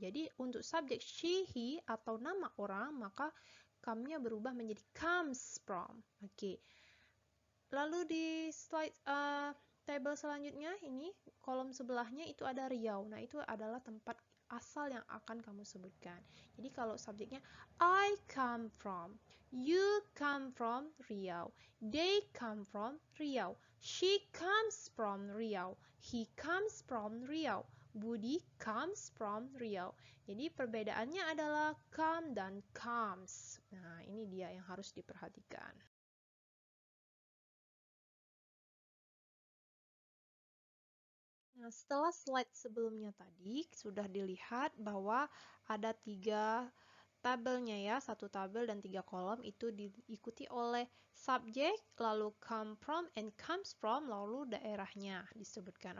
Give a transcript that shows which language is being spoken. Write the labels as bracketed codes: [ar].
[id] Jadi untuk subjek she, he atau nama orang, maka come-nya berubah menjadi comes from. Oke. Lalu di slide table selanjutnya, ini kolom sebelahnya itu ada Riau. Nah, itu adalah tempat asal yang akan kamu sebutkan. Jadi kalau subjeknya [en] I come from, you come from Riau, they come from Riau, she comes from Riau, he comes from Riau, Budi comes from Riau. [id] Jadi perbedaannya adalah come dan comes. Nah, ini dia yang harus diperhatikan. Nah, setelah slide sebelumnya tadi, sudah dilihat bahwa ada 3 tabelnya ya, 1 tabel dan 3 kolom, itu diikuti oleh subjek, lalu come from and comes from, lalu daerahnya disebutkan.